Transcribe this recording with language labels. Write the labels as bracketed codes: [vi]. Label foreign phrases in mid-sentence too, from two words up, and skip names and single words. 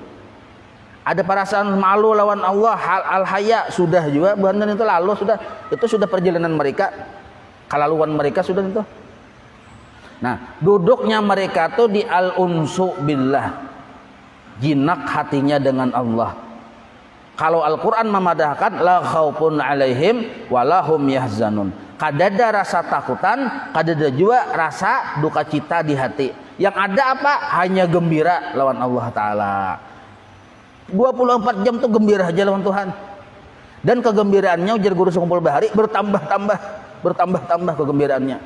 [bjn] Ada perasaan malu lawan Allah, hal al-haya sudah juga, buhannya itu lalu sudah. Itu sudah perjalanan mereka, kelaluan mereka sudah itu. Nah, duduknya mereka tuh di [ar] al-unsu billah, [bjn] jinak hatinya dengan Allah. Kalau Al-Quran memadahkan [ar] la khaufun alaihim walahum yahzanun, [bjn] kadada rasa takutan, kadada juga rasa duka cita di hati. Yang ada apa? Hanya gembira lawan Allah Ta'ala. 24 jam tuh gembira aja lawan Tuhan. Dan kegembiraannya ujar guru Sekumpul Bahari bertambah kegembiraannya.